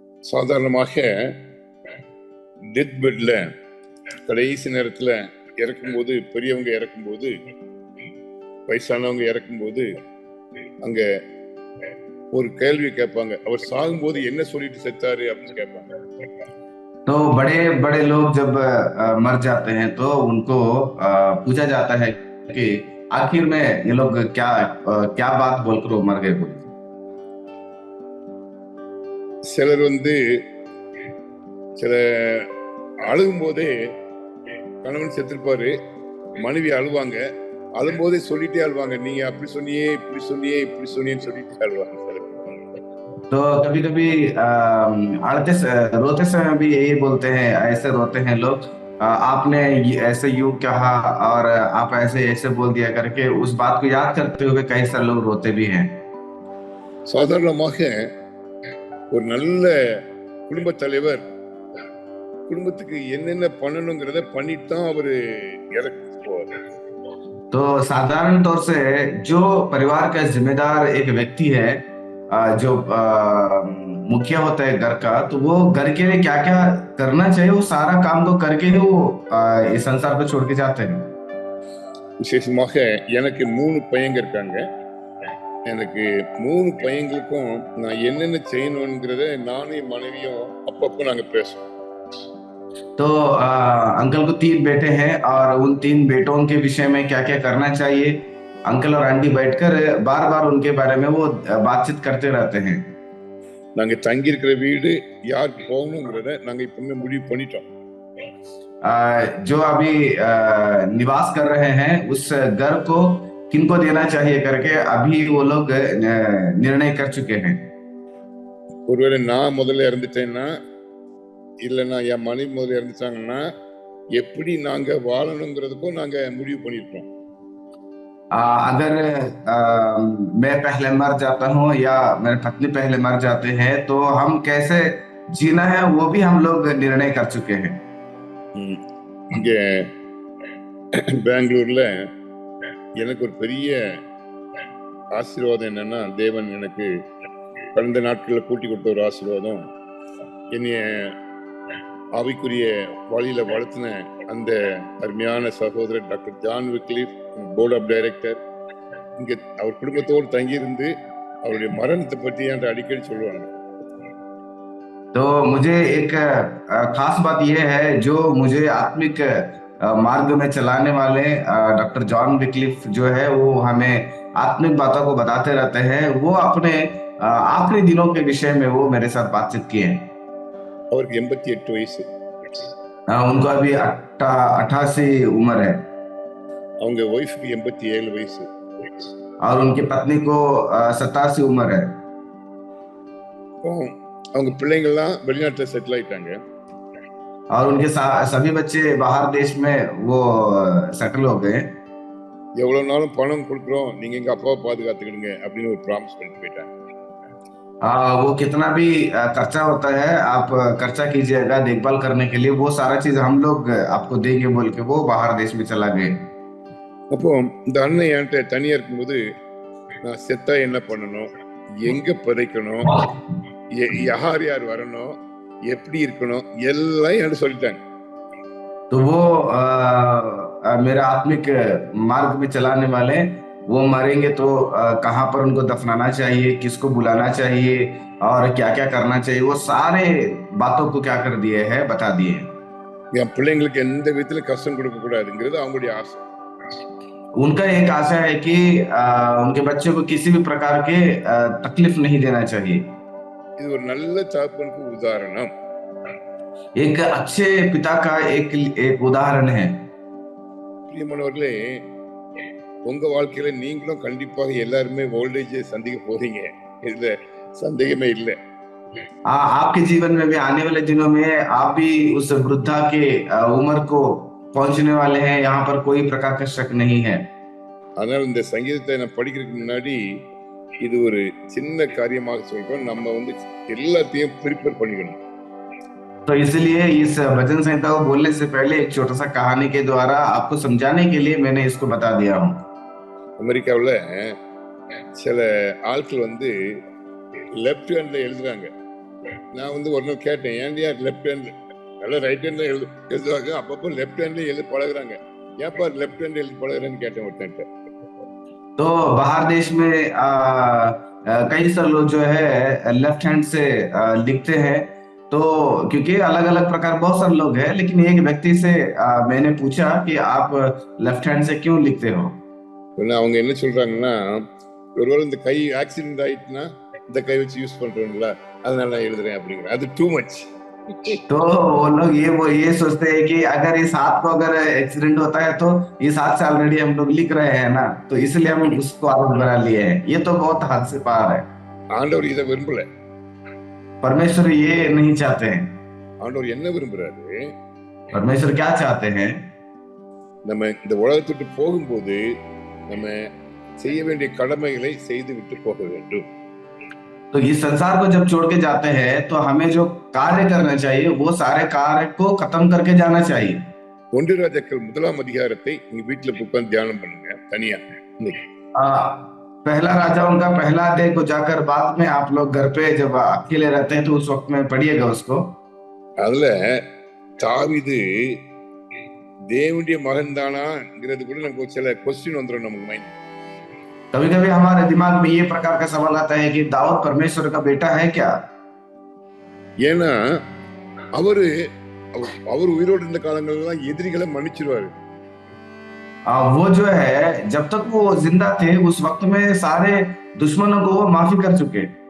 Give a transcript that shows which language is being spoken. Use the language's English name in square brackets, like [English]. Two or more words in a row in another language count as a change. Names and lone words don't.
[Tamil] சாதாரணமாக [English] death bed [Tamil] கடைசி நேரத்துல இறக்கும்போது, பெரியவங்க இறக்கும்போது, வயசானவங்க இறக்கும்போது அங்க ஒரு கேள்வி கேட்பாங்க, அவர் சாகும்போது என்ன சொல்லிட்டு செத்தாரு அப்படின்னு கேட்பாங்க. [Hindi] तो बड़े बड़े लोग जब मर जाते हैं तो उनको पूछा जाता है कि आखिर में ये लोग क्या बात बोलकर वो मर गए बोले। [Tamil] சிலர் சில அழுகும் போதே கணவன் செத்துருப்பாரு, மனைவி அழுவாங்க, அழும்போதே சொல்லிட்டே அழுவாங்க, நீங்க அப்படி சொன்னியே இப்படி சொன்னியே இப்படி சொன்னியன்னு சொல்லிட்டு அழுவாங்க. [Hindi] तो कभी कभी रोते समय भी यही बोलते हैं, ऐसे रोते हैं लोग, आपने ऐसे यूं कहा और आप ऐसे ऐसे बोल दिया करके उस बात को याद करते हुए कई सारे लोग रोते भी हैं। [Tamil] சாதாரணமாக ஒரு நல்ல குடும்ப தலைவர் குடும்பத்துக்கு என்னென்ன பண்ணணுங்கிறத பண்ணிட்டு தான் அவரு இறக்கு போவாரு. [Hindi] तो साधारण तौर से जो परिवार का जिम्मेदार एक व्यक्ति है, जो मुखिया होता है घर का, तो वो घर के लिए क्या क्या करना चाहिए वो सारा काम तो करके ही वो इस संसार को छोड़ के जाते हैं। [Tamil] விசேஷமாக எனக்கு 3 பையங்க இருக்காங்க. எனக்கு 3 பையங்களுக்கும் நான் என்னென்ன செய்யணுங்கிறத நானும் என் மனைவியும் அப்பப்போ நாங்க பேசுவோம். [Hindi] तो अंकल को 3 बेटे हैं और उन 3 बेटों के विषय में क्या क्या करना चाहिए, अंकल और आंटी बैठकर बार बार उनके बारे में वो बातचीत करते रहते हैं। [Tamil] நாங்க தங்கி இருக்கிற வீடு யாருக்கு போகணுங்கிறத நாங்க இப்பவே முடிவு பண்ணிட்டோம். [Hindi] जो अभी निवास कर रहे हैं उस घर को किनको देना चाहिए करके अभी वो लोग निर्णय कर चुके हैं। [Tamil] ஒருவேளை நான் முதல்ல இறந்துட்டேன்னா, இல்லைன்னா என் மனைவி முதல்ல இறந்துட்டாங்கன்னா, எப்படி நாங்க வாழணுங்கிறதுக்கும் நாங்க முடிவு பண்ணிருக்கோம். [Hindi] अगर मैं पहले मर जाता हूँ या मेरी पत्नी पहले मर जाते हैं तो हम कैसे जीना है वो भी हम लोग निर्णय कर चुके हैं। [Tamil] இங்க பெங்களூர்ல எனக்கு ஒரு பெரிய ஆசீர்வாதம் என்னன்னா, தேவன் எனக்கு கடந்த நாட்களில் கூட்டி கொடுத்த ஒரு ஆசீர்வாதம், என்னைய ஆவிக்குரிய வழியில வளர்த்தின அந்த அருமையான சகோதரர் டாக்டர் ஜான் விக்லிஃப், [English] board of director. [Tamil] இங்க அவர் குடும்பத்தோடு தங்கியிருந்து அவருடைய மரணத்தை பற்றி என்கிட்ட அடிக்கடி சொல்லுவாங்க. [Hindi] तो मुझे एक खास बात यह है, जो मुझे आत्मिक मार्ग में चलाने वाले डॉक्टर जॉन विक्लिफ जो है वो हमें आत्मिक बातों को बताते रहते हैं। वो अपने आखिरी दिनों के विषय में वो मेरे साथ बातचीत किए हैं। [Tamil] அவருக்கு 88 வயசு. [Hindi] उनको अभी 88 उम्र है। [Tamil] அவங்க ஒய்ஃப்க்கு 87 வயசு. [Hindi] और उनकी पत्नी को 87 उम्र है। [Tamil] அவங்க பிள்ளைங்கள்லாம் வெளிநாட்டுல செட்டில் ஆயிட்டாங்க. [Hindi] और उनके सभी बच्चे बाहर देश में वो सेटल हो गए। [Tamil] எவ்வளவு நாளும் பணம் கொடுக்குறோம், நீங்க எங்க அப்பாவை பாதுகாத்துக்கிடுங்க அப்படின்னு ஒரு ப்ராமிஸ் பண்ணிட்டு போயிட்டாங்க. [Hindi] वो कितना भी खर्चा होता है आप खर्चा कीजिएगा देखभाल करने के लिए, वो सारा चीज हम लोग आपको देंगे बोल के वो बाहर देश में चला गए। [Tamil] அப்போ இந்த அண்ணன் என்கிட்ட தனியா இருக்கும்போது, நான் செத்தா என்ன பண்ணணும், எங்க புதைக்கணும், யார் யார் வரணும், எப்படி இருக்கணும், எல்லாம் என்கிட்ட சொல்லிட்டாங்க. [Hindi] तो वो मेरा आत्मिक मार्ग में चलाने वाले, वो मरेंगे तो कहाँ पर उनको दफनाना चाहिए, किसको बुलाना चाहिए और क्या क्या करना चाहिए, वो सारे बातों को क्या कर दिए है बता दिए। [Tamil] என் பிள்ளைங்களுக்கு எந்த விதத்துல கஷ்டம் கொடுக்க கூடாதுங்கிறது அவங்களுடைய ஆசை. [Hindi] उनका एक आशा है कि उनके बच्चों को किसी भी प्रकार के तकलीफ नहीं देना चाहिए। [Tamil] இது ஒரு நல்ல தகப்பனுக்கு உதாரணம். [Hindi] एक अच्छे पिता का एक उदाहरण है। [Tamil] பிரியமானவர்களே, உங்க வாழ்க்கையில நீங்களும் கண்டிப்பாக எல்லாருமே ஓல்டேஜ் சந்திக்க போறீங்க, இதுல சந்தேகமே இல்லை. [Hindi] आपके जीवन में भी आने वाले दिनों में आप भी उस वृद्धा के उम्र को पहुंचने वाले हैं, यहाँ पर कोई प्रकार का शक नहीं है। [Tamil] அதனால இந்த சங்கீதத்தை நான் படிக்கிறதுக்கு முன்னாடி இது ஒரு சின்ன காரியமாக சொல்றோம், நம்ம எல்லாத்தையும் ப்ரிப்பேர் பண்ணிக்கணும். [Hindi] तो इसलिए इस भजन संहिता को बोलने से पहले एक छोटा सा कहानी के द्वारा आपको समझाने के लिए मैंने इसको बता दिया हूँ। [Tamil] அமெரிக்காவில் சில ஆட்கள் [English] left hand [Tamil] எழுதுறாங்க, நான் வந்து ஒரு நாள் கேட்டேன், ஏன்டியா [English] left hand [Tamil] நல்லா [English] right hand [Tamil] எழுதுவாங்க, அப்பப்போ [English] left hand [Tamil] எழுதி பழகுறாங்க, ஏப்பா [English] left hand [Tamil] எழுதி பழகுறேன்னு கேட்டேன் ஒருத்தன்ட்ட. [Hindi] तो बाहर देश में कई सारे लोग जो है [English] left hand [Hindi] से लिखते हैं। तो क्योंकि अलग अलग प्रकार बहुत सारे लोग हैं, लेकिन एक व्यक्ति से मैंने पूछा कि आप [English] left hand [Hindi] से क्यों लिखते हो। [Tamil] உடனே அவங்க என்ன சொல்றாங்கன்னா, ஒருவேளை இந்த கை ஆக்சிடென்ட் ஆயிட்டுனா இந்த கை வச்சு யூஸ் பண்றோம்ல, அதனால நான் எழுதுறேன் அப்படிங்கிற, அது [English] too much. [Hindi] तो वो लोग ये सोचते हैं कि अगर इस हाथ को अगर एक्सीडेंट होता है तो इस हाथ से ऑलरेडी हम लोग लिख रहे हैं ना, तो इसलिए हम उसको आदत बना लिए हैं। ये तो बहुत हद से पार है। [Tamil] ஆண்டவர் இதை விரும்பல. [Hindi] परमेश्वर ये नहीं चाहते हैं। [Tamil] ஆண்டவர் என்ன விரும்புறாரு? [Hindi] परमेश्वर क्या चाहते हैं? [Tamil] நம்ம இந்த உலகத்துக்கு போகும்போது நம்ம செய்ய வேண்டிய கடமைகளை செய்து விட்டு போக வேண்டும். [Hindi] तो इस संसार को जब छोड़ के जाते हैं तो हमें जो कार्य करना चाहिए वो सारे कार्य को खत्म करके जाना चाहिए। [Tamil] 1 ராஜாக்கள் 1ஆம் அதிகாரத்தை நீங்க வீட்டுல உட்கார்ந்து தியானம் பண்ணுங்க தனியா. [Hindi] पहला राजाओं का पहला अध्याय को जाकर बाद में आप लोग घर पे जब अकेले रहते हैं तो उस वक्त में पढ़िएगा उसको। [Tamil] அதுல தாவீது தேவனுடைய மகன் தானாங்கிறது கூட நமக்கு சில क्वेश्चन வந்துரும் நமக்கு மைண்ட். [Hindi] कभी कभी हमारे दिमाग में ये प्रकार का सवाल आता है कि दाऊद परमेश्वर का बेटा है क्या? [Tamil] ஏன்னா அவரு அவர் உயிரோடு இருந்த காலங்களெல்லாம் எதிரிகளை மன்னிச்சிருவாரு. [Hindi] वो जो है जब तक वो जिंदा थे उस वक्त में सारे दुश्मनों को वो माफी कर चुके।